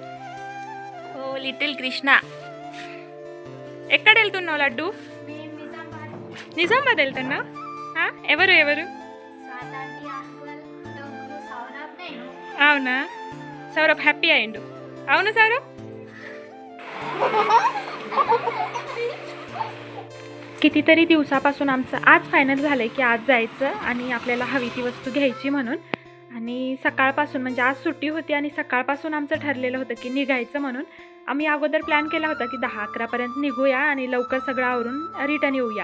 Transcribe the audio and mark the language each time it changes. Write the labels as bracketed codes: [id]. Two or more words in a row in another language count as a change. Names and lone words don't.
[te] ఓ లిటిల్ కృష్ణ, ఎక్కడ వెళ్తున్నావు లడ్డు? మేము నిజామాబాద్, నిజామాబాద్ వెళ్తున్నావు? ఎవరు ఎవరు? స్వాతి అంకుల్, డొగ్గు, సౌరభ్, నేను. అవునా? సౌరభ్ హ్యాపీ అయిండు. అవును సౌరभ. [mr] कितीतरी दिवसापासून आमचं आज फायनल झालं आहे की आज जायचं आणि आपल्याला हवी ती वस्तू घ्यायची म्हणून. आणि सकाळपासून म्हणजे आज सुट्टी होती आणि सकाळपासून आमचं ठरलेलं होतं की निघायचं म्हणून. आम्ही अगोदर प्लॅन केला होता की 10-11पर्यंत निघूया आणि लवकर सगळं आवरून रिटर्न येऊया.